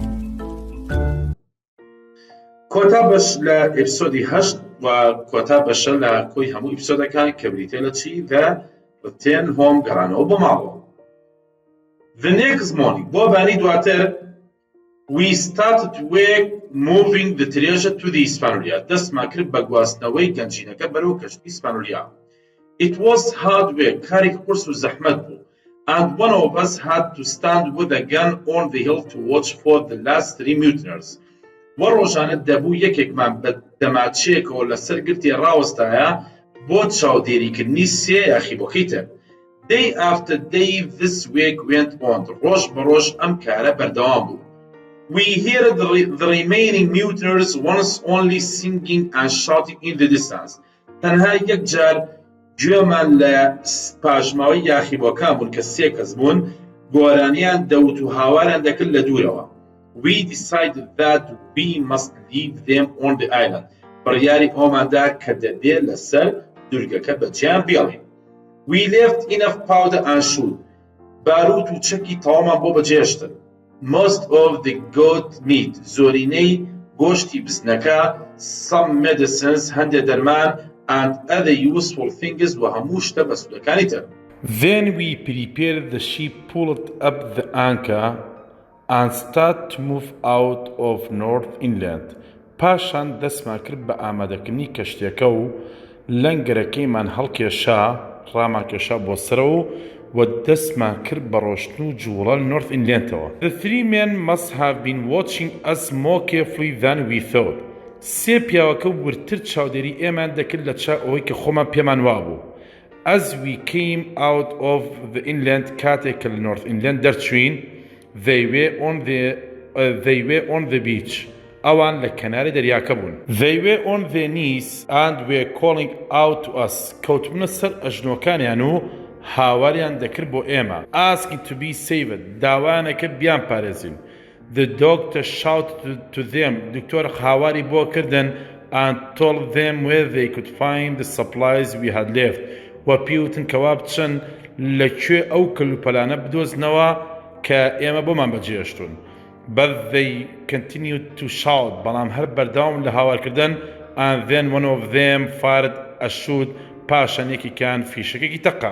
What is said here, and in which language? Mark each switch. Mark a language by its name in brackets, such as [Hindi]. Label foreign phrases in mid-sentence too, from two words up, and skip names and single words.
[Central Kurdish] كۆتا بەش لە ئیپسۆدی 8 و كۆتا بەشە لە کۆی هەموو ئیپسۆدەکان کە بریتێ لە چی لە [English] return home [Central Kurdish] گەڕانەوە بۆ ماڵەوە. [English] The next morning, [Central Kurdish] بۆ بانی دواتر [English] we started work moving the treasure to the Hispaniola. [Central Kurdish] دەستمان کرد بە گواستنەوەی گەنجینەکە بەرەو کەشتی ئیسپانۆلیا. [English] It was hard work, [Central Kurdish] کارێک قورس و زەحمەت بوو. [English] And one of us had to stand with a gun on the hill to watch for the last 3 mutineers. [Central Kurdish] وە ڕۆژانە دەبوو یەکێکمان بە دەماچەیەکەوە لەسەر گرتی ڕاوەستایە بۆ چاودێریکردنی سێ یاخیبۆکەی تر. [English] Day after day this work went on. [Central Kurdish] ڕۆژ بە ڕۆژ ئەم کارە بەردەوام بوو. [English] We heard the remaining mutineers once only singing and shouting in the distance. [Central Kurdish] تەنها یەک جار گوێمان لە پاژماوەی یاخیبۆکان بوون کە سێ کەس بوون گۆرانیان دەوت و هاواران دەکرد لە دوورەوە. [English] We decided that we must leave them on the island. [Central Kurdish] بڕیاری ئەوماندا کە دەبێ لەسەر دوورگەکە بەجیان بێڵین. [English] We left enough powder and shoot. [Central Kurdish] باروت و چەکی تەوامان بۆ بەجێشتن. [English] Most of the goat meat, [Central Kurdish] زۆرینەی گۆشتی بزنەکە, [English] some medicines, [Central Kurdish] هەندێ دەرمان, [English] and other useful things [Central Kurdish] و هەموو شتە بەسوودەکانی تر. [English] Then we prepared the ship, pulled up the anchor and started to move out of North Inland. [Central Kurdish] پاشان دەستمان کرد بە ئامادەکردنی کەشتێکە و لەنگەرەکەیمان هەڵکێشا ڕامان کێشا بۆ سەرەوە و دەستمان کرد بە ڕۆشتن و جوڵە نۆرث ئینلێندەوە. [English] The 3 men must have been watching us more carefully than we thought. [Central Kurdish] سێ پیاوەکە ورتر چاودێری ئێمان دەکرد لە چا ئەوەی کە خۆمان پێمان وابوو. [English] As we came out of the inland [Central Kurdish] کاتێک کە لە نۆرث ئینلێند دەرچوین [English] they were on the beach. [Central Kurdish] ئەوان لە کەناری دەریاکە بوون. [English] They were on their knees and were calling out to us. [Central Kurdish] کەوتبوونە سەر ئەژنۆکانیان و هاواریان دەکرد بۆ ئێمە. [English] Asking to be saved. [Central Kurdish] داوانەکە بیان پارێزین. [English] The doctor shouted to them. [Central Kurdish] دکتۆر هاواری بۆ کردن [English] and told them where they could find the supplies we had left. [Central Kurdish] و پیوتن کەوا بچن لەکوێ ئەو کەلوپەلانە بدۆزنەوە کە ئێمە بۆمان بەجێشتون. [English] But they continued to shout. [Central Kurdish] بەڵام هەر بەردەوام لە هاوارکردن [English] and then one of them fired a shot. [Central Kurdish] پاشان یەکێکیان فیشەکێکی تەقان.